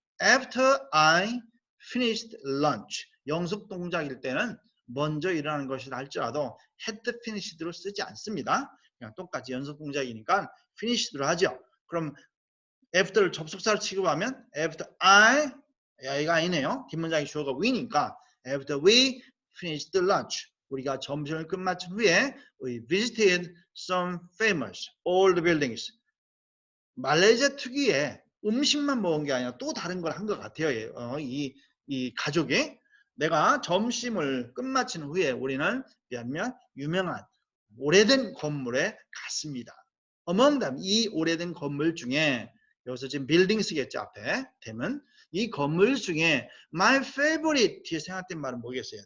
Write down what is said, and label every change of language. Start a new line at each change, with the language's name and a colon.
English: After I finished lunch.
Korean: 영속 동작일 때는 먼저 일어나는 것이라 할지라도 had finished로 쓰지 않습니다. 그냥 똑같이 연속 동작이니까 finished로 하죠. 그럼 after를 접속사로 취급하면 after I 이가 아니네요. 뒷문장이 주어가
English: we니까 after we finished lunch
Korean: 우리가 점심을 끝마친 후에
English: we visited some famous old buildings
Korean: 말레이시아 특유의 음식만 먹은 게 아니라 또 다른 걸 한 것 같아요. 이 가족이. 내가 점심을 끝마친 후에 우리는 유명한 오래된 건물에 갔습니다.
English: Among them,
Korean: 이 오래된 건물 중에 여기서 지금 빌딩 쓰겠죠, 앞에 되면 이 건물 중에 my favorite 뒤에 생각된 말은 뭐겠어요?